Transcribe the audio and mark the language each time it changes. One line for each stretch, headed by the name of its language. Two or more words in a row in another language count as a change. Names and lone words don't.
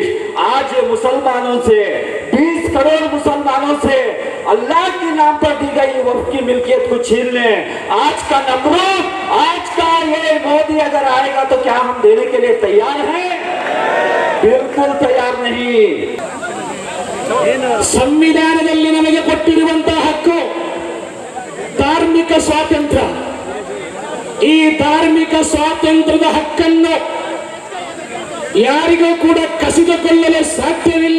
Hindi: आज ये मुसलमानों से 20 करोड़ मुसलमानों से अल्लाह के नाम पर दी गई वक्फ की मिल्कियत को छीन ले। आज का नमरूद, आज का ये मोदी अगर आएगा तो क्या हम देने के लिए तैयार हैं? बिल्कुल तैयार नहीं।
Kannada: ಸಂವಿಧಾನದಲ್ಲಿ ನಮಗೆ ಕೊಟ್ಟಿರುವಂತಹ ಹಕ್ಕು ಧಾರ್ಮಿಕ ಸ್ವಾತಂತ್ರ್ಯ. ಈ ಧಾರ್ಮಿಕ ಸ್ವಾತಂತ್ರ್ಯದ ಹಕ್ಕನ್ನು ಯಾರಿಗೂ ಕೂಡ ಕಸಿದುಕೊಳ್ಳಲು ಸಾಧ್ಯವಿಲ್ಲ.